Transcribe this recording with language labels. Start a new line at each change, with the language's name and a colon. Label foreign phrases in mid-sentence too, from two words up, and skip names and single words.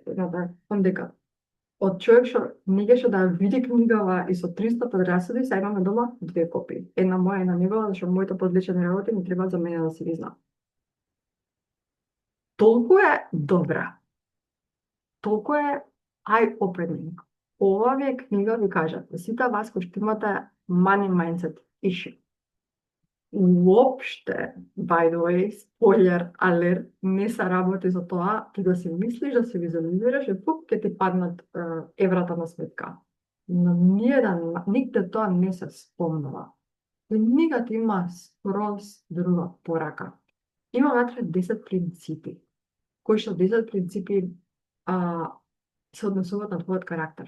Macedonian: Едната дека од човек што не геше да види книгава и со 300 подрасуди, сега имаме дома 2 копии. Една моја, една негова, зашто моите подлечени работи ми треба за мене да се ги знам. Толку е добра. Толку е eye-opening. Ова ви е книга, ви кажат, сите вас кои што имате
English: money mindset issue.
Macedonian: Уопште,
English: by the way, spoiler alert,
Macedonian: не се работи за тоа, ти да си мислиш, да се визуализираш и пук ќе ти паднат еврата на сметка. Но нигде тоа не се спомнува. Книгата има скроз друга порака. Има внатре 10 принципи, кои што 10 принципи се однесуваат на твојот карактер.